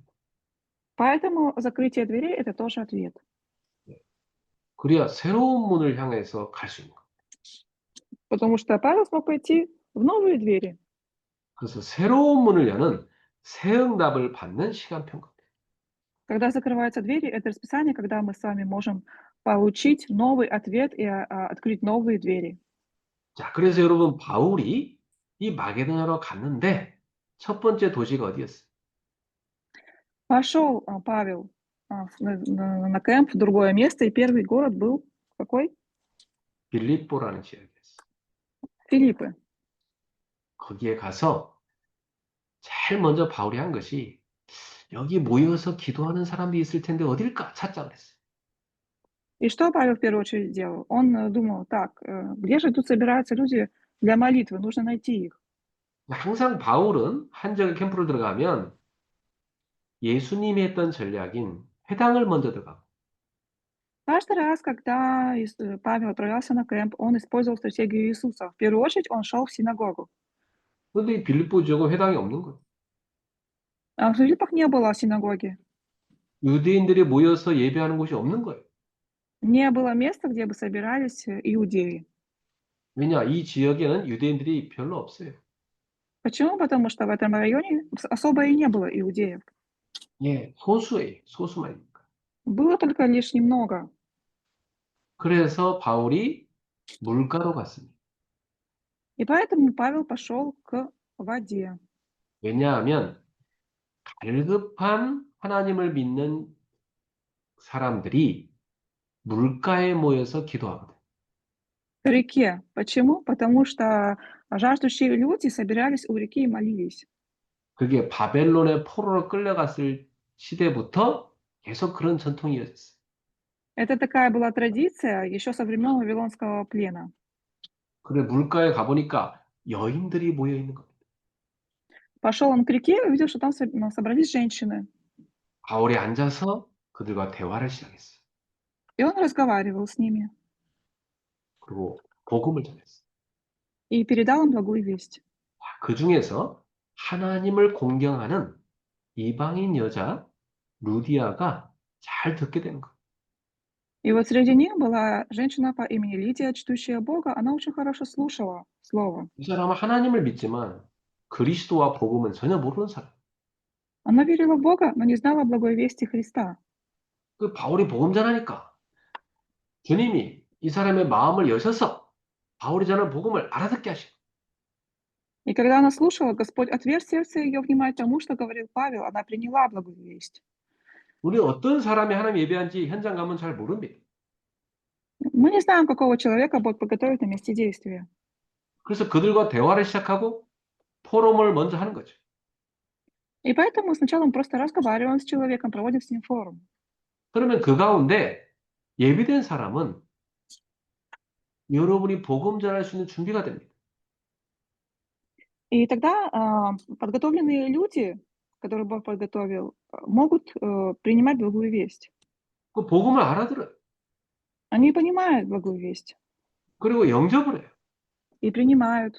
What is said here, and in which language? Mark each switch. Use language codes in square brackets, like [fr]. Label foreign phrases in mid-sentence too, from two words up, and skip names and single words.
[ru] Поэтому закрытие дверей – это тоже ответ. [ko] 그래야 새로운 문을 향해서 갈 수 있는 거예요. [ru] Потому что Павел смог пойти в новые двери. [ko] 그래서 새로운 문을 여는 새 응답을 받는 시간표인 겁니다. [ru] Когда закрываются двери, это расписание, когда мы с вами можем получить новый ответ и открыть новые двери. [ko] 자, 그래서 여러분 바울이 이 마게도냐로 갔는데 첫 번째 도시가 어디였어요? [ru] Пошел Павел на кемп в другое место, и первый город был какой? [ko] 빌립보라는 지역이었어요. [ru] Филиппы. [ko] 거기에 가서 제일 먼저 바울이 한 것이 여기 모여서 기도하는 사람들이 있을 텐데 어딜까 찾자 그랬어요. [ru] И что Павел в первую очередь делал? Он думал, так, где же тут собираются люди для молитвы? Нужно найти их. [ko] 항상 바울은 한 지역에 캠프를 들어가면 예수님이 했던 전략인 회당을 먼저 들어가고 [ru] Каждый раз, когда Павел отправлялся на кемп, он использовал стратегию Иисуса. В первую очередь он шел в синагогу. [ko] 그런데 이 빌립보 지역은 회당이 없는 거예요. [ru] А в Филиппах не было синагоги. [ko] 유대인들이 모여서 예배하는 곳이 없는 거예요. [ru] Не было места, где бы собирались иудеи. [ko] 왜냐? 이 지역에는 유대인들이 별로 없어요. [ru] Почему? Потому что в этом районе особо и не было иудеев. [ko] 예, 소수예요. 소수만이니까. [ru] Было только лишь немного. [ko] 그래서 바울이 물가로 갔습니다. [ru] И поэтому Павел пошел к воде. [ko] 왜냐하면 갈급한 하나님을 믿는 사람들이 물가에 모여서 기도하거든. [ru] К реке. Почему? Потому что жаждущие люди собирались у реки и молились. [ko] 그게 바벨론의 포로로 끌려갔을 시대부터 계속 그런 전통이 이어졌어요. [ru] Это такая была традиция еще со времен Вавилонского плена. [ko] 그래 물가에 가보니까 여인들이 모여 있는 겁니다. [ru] Пошел он к реке и увидел, что там собрались женщины. [ko] 바울이 앉아서 그들과 대화를 시작했어요. [ru] И он разговаривал с ними [ko] 그리고 복음을 전했어요. [ru] и передал им благую весть. [ko] 그 중에서 하나님을 공경하는 이방인 여자 루디아가 잘 듣게 되는 거예요. [ru] И вот среди них была женщина по имени Лидия, чтущая Бога. Она очень хорошо слушала слово. [ko] 이 사람은 하나님을 믿지만 그리스도와 복음은 전혀 모르는 사람. [ru] Она верила в Бога, но не знала благой вести Христа. [ko] 그 바울이 복음 전하니까 주님이 이 사람의 마음을 여셔서 바울이 전하는 복음을 알아듣게 하시고 [ru] И когда она слушала, Господь отверз сердце ее внимать тому, что говорил Павел, она приняла благую весть. [ko] 우리 어떤 사람이 하나님 예배한지 현장 가면 잘 모릅니다. [ru] Мы не знаем, какого человека Бог подготовит на месте действия. [ko] 그래서 그들과 대화를 시작하고 포럼을 먼저 하는 거죠. [ru] И поэтому сначала мы просто разговариваем с человеком, проводим с ним форум. [ko] 그러면 그 가운데 예비된 사람은 여러분이 복음 전할 수 있는 준비가 됩니다. [ru] И тогда подготовленные люди, которые Бог подготовил, могут принимать благую весть. [ko] 그 복음을 알아들어요. [ru] Они понимают благую весть [ko] 그리고 영접을 해요. [ru] и принимают.